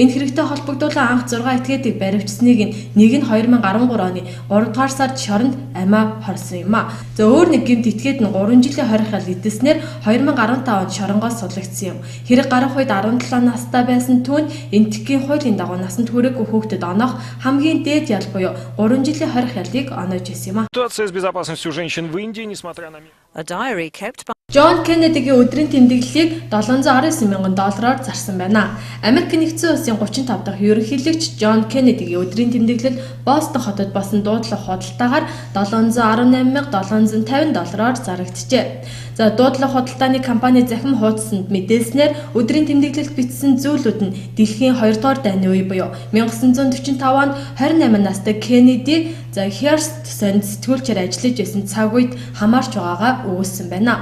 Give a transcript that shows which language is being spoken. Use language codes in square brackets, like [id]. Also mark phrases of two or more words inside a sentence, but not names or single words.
[mn] Энэ хэрэгтэй холбогдуулан анх 6 этгээдийг баривчсныг нэг нь 2013 оны 3 дугаар сард шоронд амиа хорсон юм а. За өөр нэг гэмт этгээд нь 3 жилийн хорих хал идэснээр 2015 онд шоронгоос судлагдсан юм. Хэрэг гарах үед 17 настай байсан түүнд энтхийн хуулийн дагуу насанд хүрээгүй хүүхдэд оноох хамгийн дээд ял буюу 3 жилийн хорих ялыг оноож ирсэн юм а. [ru] Ситуация с безопасностью женщин в Индии, несмотря на... [mn] Джон Кеннедигийн өдрийн тэмдэглэлийг $719 мянган зарсан байна. Америк нэгдсэн улсын 35 дахь ерөнхийлөгч Джон Кеннедигийн өдрийн тэмдэглэл Бостон хотод болсон дуудлага худалдаагаар $718,750 зарагджээ. За дуудлага худалдааны компани захим хуудсанд мэдээлснээр өдрийн тэмдэглэлд бичсэн зүйлүүд нь дэлхийн 2 дугаар дайны үе буюу 1945 онд 28 настай Кеннеди Hearst сонд сэтгүүлчээр ажиллаж байсан цаг үед хамаарч байгаагаа өгүүлсэн байна.